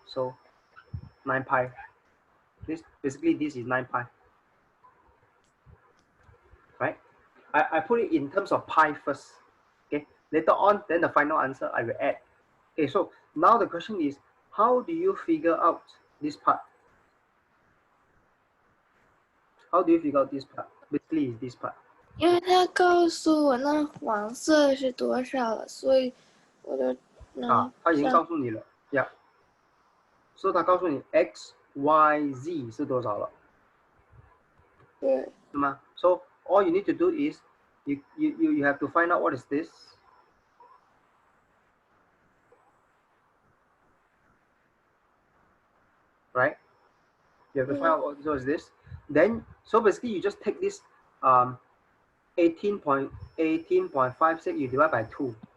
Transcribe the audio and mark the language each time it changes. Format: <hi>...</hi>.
<en>So 9 pi. This is 9 pi, right? I put it in terms of pi first. Okay, later on, then the final answer I will add. Okay, so now the question is, how do you figure out this part? How do you figure out this part? Basically, is this part.</en> <zh>因为他告诉我那黄色是多少了，所以我就能。他已经告诉你了 ，Yeah。所以他告诉你 x, y, z 是多少了，对，</zh> <en>是吗 ？So all you need to do is you have to find out what is this, right? You have to find out what is this. Then so basically you just take this 18.56 you divide by 2.</en>